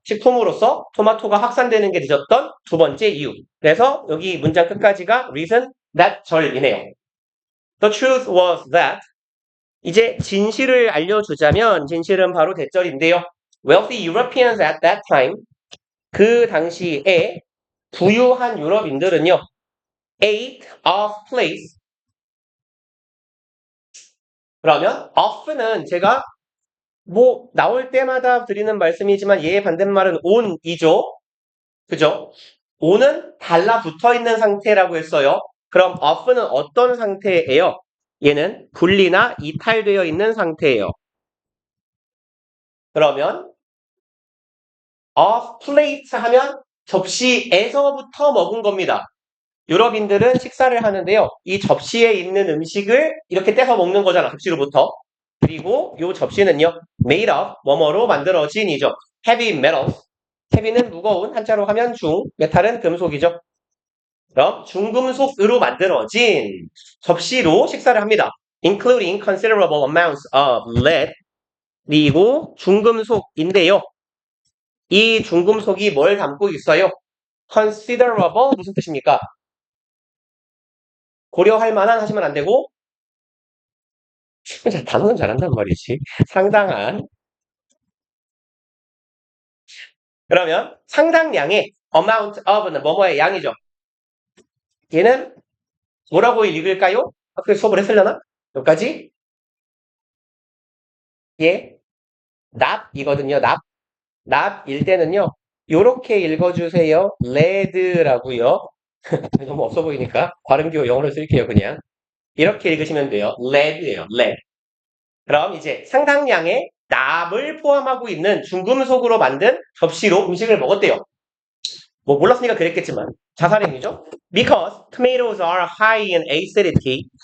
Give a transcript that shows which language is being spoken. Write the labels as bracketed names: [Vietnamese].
[Korean] 식품으로서 토마토가 확산되는 게 늦었던 두 번째 이유. 그래서 여기 문장 끝까지가 reason that 절이네요. [English] The truth was that [Korean] 이제 진실을 알려주자면 진실은 바로 대절인데요. [English] Wealthy Europeans at that time [Korean] 그 당시에 부유한 유럽인들은요. ate off place 그러면 off는 제가 뭐 나올 때마다 드리는 말씀이지만 얘의 반대말은 on이죠. 그죠? on은 달라붙어 있는 상태라고 했어요. 그럼 off는 어떤 상태예요? 얘는 분리나 이탈되어 있는 상태예요. 그러면 off plate 하면 접시에서부터 먹은 겁니다. 유럽인들은 식사를 하는데요. 이 접시에 있는 음식을 이렇게 떼서 먹는 거잖아. 접시로부터. 그리고 이 접시는요. made of 뭐뭐로 만들어진이죠. [English] heavy metals. [Korean] heavy는 무거운 한자로 하면 중, 메탈은 금속이죠. 그럼 중금속으로 만들어진 접시로 식사를 합니다. [English] including considerable amounts of lead. [Korean] 그리고 중금속인데요. 이 중금속이 뭘 담고 있어요? considerable 무슨 뜻입니까? 고려할 만한 하시면 안 되고 단어는 잘한단 말이지. 상당한 그러면 상당량의 amount of는 뭐뭐의 양이죠. 얘는 뭐라고 읽을까요? 학교에 수업을 했으려나? 여기까지? 예, 납이거든요. 납일 때는요. 요렇게 읽어주세요. lead라고요. 너무 없어 보이니까 발음기호 영어로 쓸게요. 그냥 이렇게 읽으시면 돼요. lead예요. lead. 그럼 이제 상당량의 납을 포함하고 있는 중금속으로 만든 접시로 음식을 먹었대요. 뭐 몰랐으니까 그랬겠지만 자살행위죠. [English] Because tomatoes are high in acidity.